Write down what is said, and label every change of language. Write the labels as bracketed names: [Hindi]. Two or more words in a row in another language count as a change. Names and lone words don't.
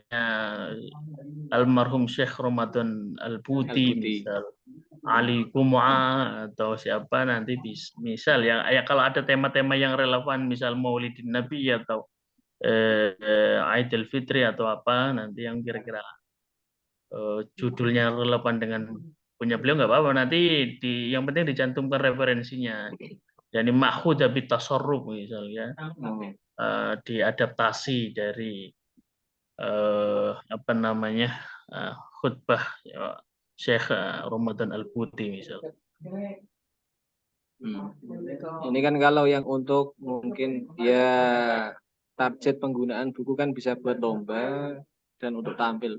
[Indonesian] almarhum Syekh Ramadan Al-Buti misal Ali Kum'a atau siapa nanti misal ya kalau ada tema-tema yang relevan misal Maulidin Nabi atau Aidil Fitri atau apa nanti yang kira-kira judulnya relevan dengan punya beliau nggak apa-apa nanti yang penting dicantumkan referensinya. [Arabic] يعني مأخوذة بتصرف [Indonesian] misalnya diadaptasi dari apa namanya khutbah ya, Syekh Ramadan Al-Buti misal. Ini kan kalau yang untuk mungkin ya target penggunaan buku kan bisa buat lomba dan untuk tampil.